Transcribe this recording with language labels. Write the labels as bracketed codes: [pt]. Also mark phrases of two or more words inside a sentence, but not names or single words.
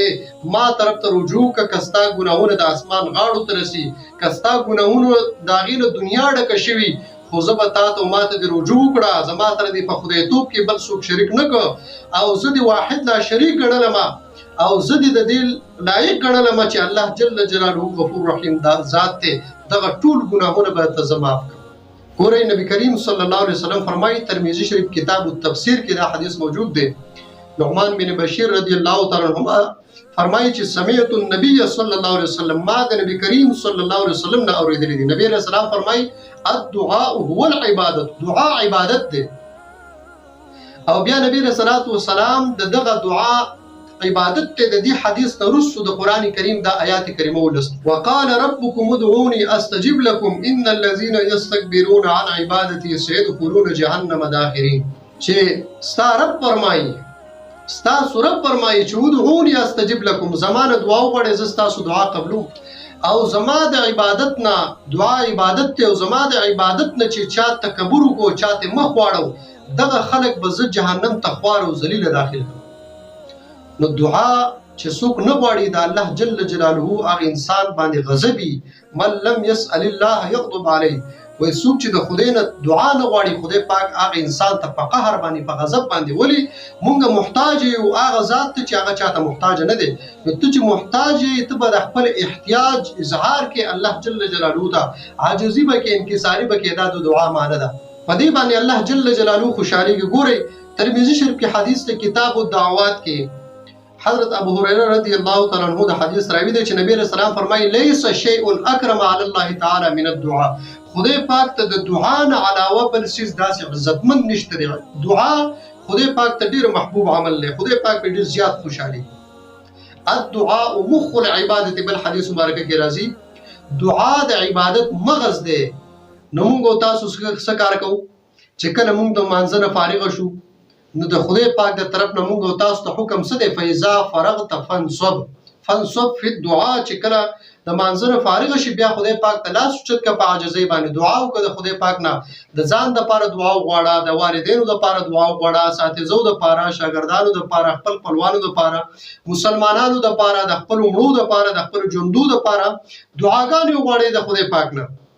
[ps] ما طرف ته رجوع کا، کستا ګناهونه د اسمان غاړو ته رسی، کستا ګناهونه د غیله دنیا ډکه شوي، خو زه به تا ته ما ته دې رجوع کړه، زما سره دې په خدای توب کې بل څوک شریک نه کړ او زه دې واحد [ar] لا شریک [ps] ګڼلم او زه دې د دې لایق ګڼلم چې الله [ar] جل جلاله غفور رحیم [ps] دا ذات دی، دغه ټول ګناهونه به ته زه معاف کړم. ګورئ نبی کریم [ar] صلی الله علیه وسلم [ps] فرمایي، ترمذی شریف کتاب التفسیر کې دا حدیث موجود دی، نعمان بن بشیر [ar] رضی الله تعالی عنہ [ps] فرمایي چې [ar] سمعت النبي صلی الله علیه وسلم، [ps] ما د نبی کریم [ar] صلی الله علیه وسلم [ps] نه اوریدلی دی، نبی [ar] علیہ السلام [ps] فرمایي [ar] الدعاء هو العبادت، [ps] دعا عبادت دی. او بیا نبی [ar] علیہ الصلوۃ والسلام [ps] دغه دعا عبادت ته د دې حدیث ترسو د قران کریم دا آیات کریمه [ar] ولست، وقال ربكم ادعوني استجب لكم ان الذين يستكبرون عن عبادتي سيدخلون جهنم داخرين، [ps] چې ستا رب فرمایي، ستا رب فرمایي چې [ar] ادعوني استجب لكم، [ps] زمانه دعا وغواړئ زه ستاسو دعا قبلوم، او زما د عبادت نه دعا عبادت ته، او زما د عبادت نه چې چا تکبر وکړو، چاته مخ واړو، دغه خلک به زه جهنم ته خوار او ذلیل داخل کړم. نو دعا چې څوک نه غواړي د الله [ar] جل جلاله [ps] هغه انسان باندې غضبي، [ar] من لم يسأل الله يغضب عليه، [ps] وای څوک چې د خدای نه دعا نه غواړي خدای پاک هغه انسان ته په قهر باندې په غضب باندې، ولی مونږ محتاج یو هغه ذات ته چې هغه چاته محتاج نه دی، نو ته چې محتاج یې ته به د خپل احتیاج اظهار کې الله [ar] جل جلاله [ps] ته عاجزي به کې، انکساري به کې، دا د دعا معنی ده. په دې باندې الله [ar] جل جلاله [ps] خوشالي کې. ګورئ ترمذی شریف کې حدیث ته کتاب الدعوات کې حضرت ابو هريره [ar] رضی الله تعالی عنہ [ps] د حدیث راوی دی چې نبی [ar] علیہ السلام [ps] فرمایي [ar] ليس شيء اکرم علی الله تعالی من الدعاء، [ps] خدای پاک ته د دعا نه علاوه بل څه داسې عزتمن نشته دی. دعا خدای پاک ته ډیر محبوب عمل دی، خدای پاک په ډیر زیات خوشالي. [ar] الدعاء مخ العبادت، [ps] بل حدیث مبارک کې راځي دعا د عبادت مغز دی. نو موږ تاسو څه کار کوو چې کله موږ د مانځنه فارغ شو نو د خدای پاک د طرف نه موږ او تاسو ته حکم څه دی؟ [ar] فاذا فرغت فانصب فی الدعاء، [ps] چې کله د مانځنه فارغ شي بیا خدای پاک ته لاس اوچت کړه، په عاجزۍ باندې دعا وکړه د خدای پاک نه. د ځان دپاره دعا وغواړه، د والدینو دپاره دعا وغواړه، اساتذو دپاره، شاګردانو دپاره، خپل خپلوانو دپاره، مسلمانانو دپاره، د خپلو مړو دپاره، د خپلو ژوندو دپاره دعاګانې وغواړئ د خدای پاک نه.